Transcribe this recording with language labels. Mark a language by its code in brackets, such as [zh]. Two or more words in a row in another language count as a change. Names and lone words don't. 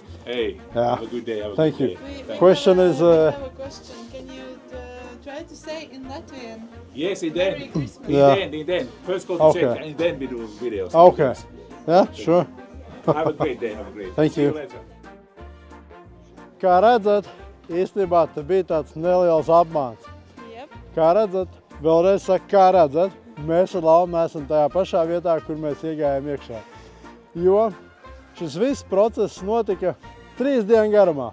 [en] Hey, Yeah. have a good day. Have a Thank good you. day. Question is, I have a question. Can you try to say in Latvian? Yes, in Merry then. Christmas. Yeah. In then. First go to Okay. check and then we do videos. Okay. Yeah, sure. Have a great day. Have a great day. Thank See you. later. [lv] Kā redzat, īstenībā te bija tāds neliels apmāns. [en] Yep. [lv] Kā redzat, vēlreiz saku, kā redzat, mēs ar Laumu esam tajā pašā vietā, kur mēs iegājām iekšā. Jo šis viss process notika 3 dienu garumā.